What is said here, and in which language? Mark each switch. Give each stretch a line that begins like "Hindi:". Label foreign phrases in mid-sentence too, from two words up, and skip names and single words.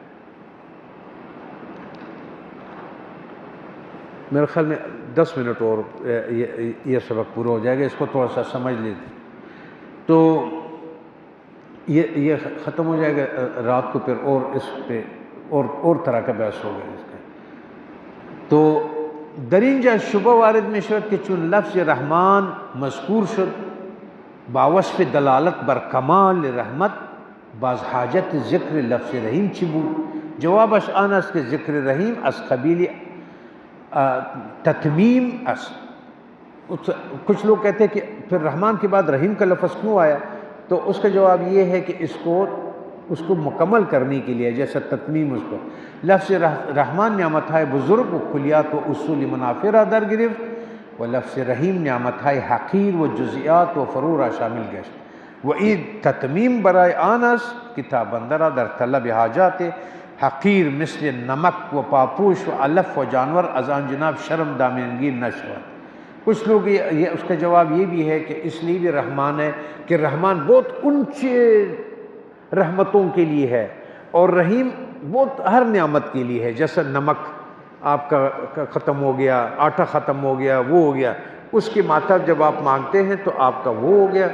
Urdu: میرے خیال میں 10 منٹ اور یہ سبق پورا ہو جائے گا، اس کو تھوڑا سا سمجھ لیتے تو یہ ختم ہو جائے گا رات کو، پھر اور اس پہ اور طرح کا بحث ہوگا اس کا۔
Persian: تو درینجا شبہ وارد میں شد کہ چون لفظ رحمان مذکور شد باوصف دلالت بر کمال رحمت، باز حاجت ذکر لفظ رحیم چی بود؟ جوابش آن است کہ ذکر رحیم از قبیل تتمیم است۔
Urdu: کچھ لوگ کہتے ہیں کہ پھر رحمان کے بعد رحیم کا لفظ کیوں آیا؟ تو اس کا جواب یہ ہے کہ اس کو
Persian: مکمل کرنے کے لیے، جیسا تتمیم اس کو لفظ رحمان نعمتهای بزرگ و کلیات و اصول منافع را در گرفت، و لفظ رحیم نعمتهای حقیر و جزئیات و فرو را شامل گشت، و این تتمیم برای آن است که تابنده را در طلب حاجات حقیر مثل نمک و پاپوش و علف و جانور از آن جناب شرم دامنگیر نشود۔
Urdu: کچھ لوگ یہ اس کا جواب یہ بھی ہے کہ اس لیے بھی رحمان ہے کہ رحمان بہت اونچے رحمتوں کے لیے ہے، اور رحیم بہت ہر نعمت کے لیے ہے، جیسا نمک آپ کا ختم ہو گیا، آٹا ختم ہو گیا، وہ ہو گیا، اس کے ماتحت جب آپ مانگتے ہیں تو آپ کا وہ ہو گیا۔